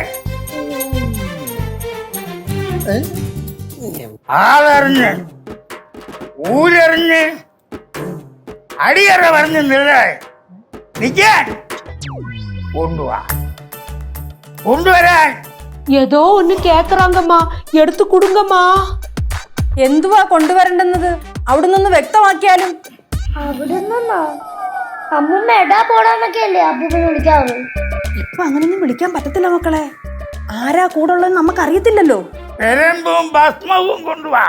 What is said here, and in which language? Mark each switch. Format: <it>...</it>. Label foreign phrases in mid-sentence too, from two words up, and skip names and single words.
<ml>ആളറിഞ്ഞ് ഊരറിഞ്ഞ് അടിയറ പറഞ്ഞ് നിൽക്കാൻ കൊണ്ടുവാ. കൊണ്ടുവരാൻ.</ml> <ta>ஏதோ ஒண்ணு கேக்குறாங்கம்மா, எடுத்து கொடுங்கம்மா.</ta> <ml>എന്തുവാ കൊണ്ടുവരണ്ടെന്നത് അവിടെ നിന്ന് വ്യക്തമാക്കിയാലും. അവിടെ നിന്നോ? അമ്മൂമ്മ എടാ പോടാന്നൊക്കെ അല്ലേ അപ്പൂപ്പനെ വിളിക്കാറ്. ഇപ്പൊ അങ്ങനെയൊന്നും വിളിക്കാൻ പറ്റത്തില്ല മക്കളെ. ആരാ കൂടെ ഉള്ളതെന്ന് നമുക്കറിയത്തില്ലല്ലോ. പെരമ്പും ഭസ്മവും കൊണ്ടുവാ.</ml>